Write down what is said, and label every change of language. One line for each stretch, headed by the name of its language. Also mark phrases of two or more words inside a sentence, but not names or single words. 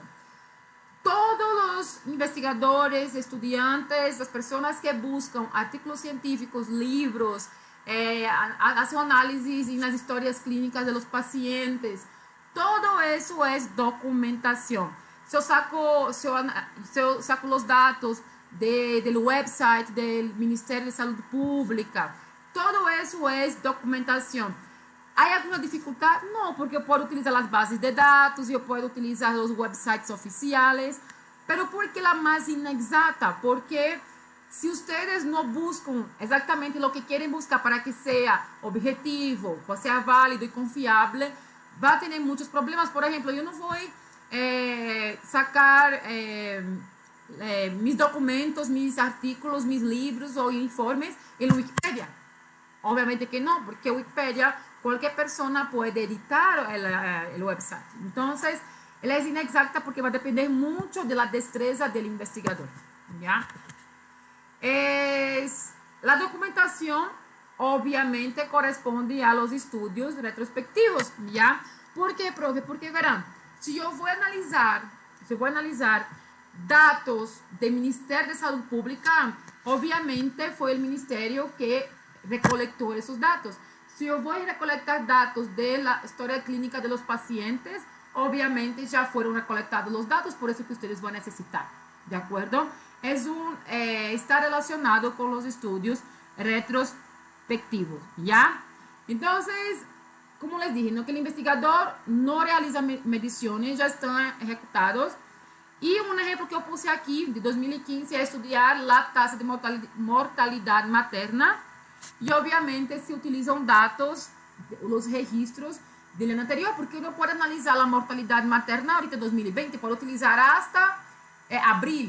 Spanish: Todos los investigadores, estudiantes, las personas que buscan artículos científicos, libros, hacen análisis en las historias clínicas de los pacientes, todo eso es documentación.
Portuguese: Se eu saco os dados do website do Ministério de Saúde Pública, todo isso é documentação. Há alguma dificuldade? Não, porque eu posso utilizar as bases de dados, eu posso utilizar os websites oficiais, mas por que a mais inexata? Porque se vocês não buscam exatamente o que querem buscar para que seja objetivo, que seja válido e confiável, vai ter muitos problemas. Por exemplo, eu não vou sacar
Spanish: mis documentos, mis artículos, mis libros
Portuguese: ou informes em Wikipedia. Obviamente que não, porque Wikipedia qualquer pessoa pode editar o website. Então, ela é inexacta porque vai depender muito da destreza do investigador. ¿Ya? A documentação,
Spanish: obviamente, corresponde a los estudios retrospectivos. ¿Ya? ¿Por qué, profe? Porque verán,
Portuguese: se eu vou analisar dados do Ministério de Saúde Pública, obviamente foi o Ministério que recolectou esses dados. Se eu vou recolectar dados da história clínica
Spanish: de los pacientes,
Portuguese: obviamente já foram recolectados os dados, por isso que vocês vão necessitar, de acordo? Está relacionado com os estudos retrospectivos, ¿ya? Então,
Spanish: como les dije, que el investigador no realiza mediciones, ya están ejecutados. Y un ejemplo que yo puse aquí, de 2015, es estudiar la tasa de mortalidad materna. Y obviamente se utilizan datos, los registros del año anterior, porque uno puede analizar la mortalidad materna ahorita en 2020, puede utilizar hasta abril.